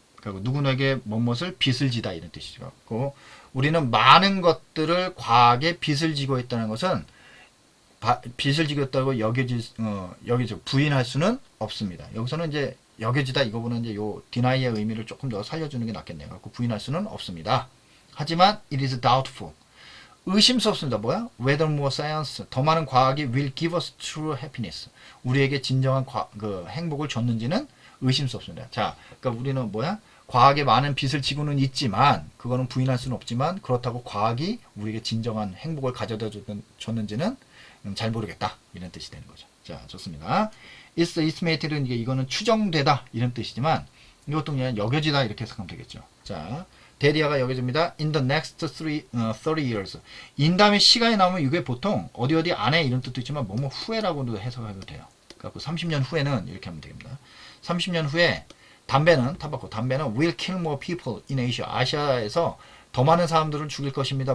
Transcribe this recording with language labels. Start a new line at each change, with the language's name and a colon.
Korean: 그리고 누구에게 무엇을 빚을 지다 이런 뜻이죠. 그 우리는 많은 것들을 과하게 빚을 지고 있다는 것은 빚을 지고 있다고 여겨져 부인할 수는 없습니다. 여기서는 이제 여겨지다 이거보다는 이제 요 deny의 의미를 조금 더 살려주는 게 낫겠네요. 갖고 부인할 수는 없습니다. 하지만
English: it is doubtful.
Korean: 의심스럽습니다. 뭐야?
English: Whether more science,
Korean: 더 많은 과학이
English: will give us true happiness.
Korean: 우리에게 진정한 행복을 줬는지는 의심스럽습니다. 자, 그러니까 우리는 뭐야? 과학에 많은 빚을 지고는 있지만, 그거는 부인할 수는 없지만, 그렇다고 과학이 우리에게 진정한 행복을 가져다 줬는지는 잘 모르겠다. 이런 뜻이 되는 거죠. 자, 좋습니다.
English: It's estimated
Korean: 는 이거는 추정되다. 이런 뜻이지만, 이것도 그냥 여겨지다. 이렇게 해석하면 되겠죠. 자, 대리아가 여겨집니다.
English: In the next 30 years.
Korean: in 다음에 시간이 나오면 이게 보통 어디 안에 이런 뜻도 있지만 뭐뭐 후에라고도 해석해도 돼요. 그래서 30년 후에는 이렇게 하면 됩니다. 30년 후에 담배는
English: will kill more people in Asia.
Korean: 아시아에서 더 많은 사람들을 죽일 것입니다.